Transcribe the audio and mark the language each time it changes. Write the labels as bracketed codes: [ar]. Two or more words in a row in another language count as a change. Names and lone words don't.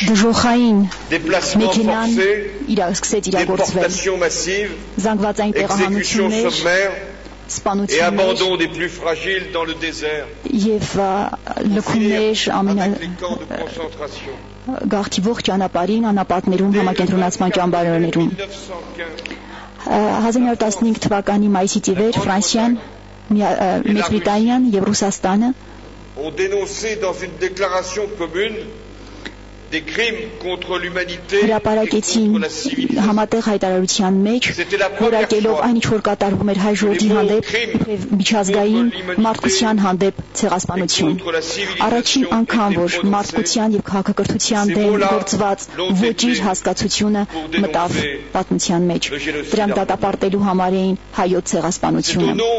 [fr] Déplacements forcés, déportations massives, exécutions sommaires et abandon des plus fragiles dans le désert, avec les camps de concentration. [hy] Dès 1915 թվականի մայիսից ի վեր Ֆրանսիան, Մեծ Բրիտանիան եւ Ռուսաստանը [fr] ont dénoncé dans une déclaration commune des crimes contre l'humanité et contre la civilisation. [hy] Համատեղ հայտարարության մեջ որակելով այն ինչ որ կատարվում էր հայ ժողովրդի հանդեպ միջազգային մարդկության հանդեպ ցեղասպանություն։ Առաջին անգամ որ մարդկության եւ քաղաքակրթության դեմ գործված ոչինչ հասկացությունը մտավ պատմության մեջ։ Դրանք դատապարտելու համար էին հայոց ցեղասպանությունը։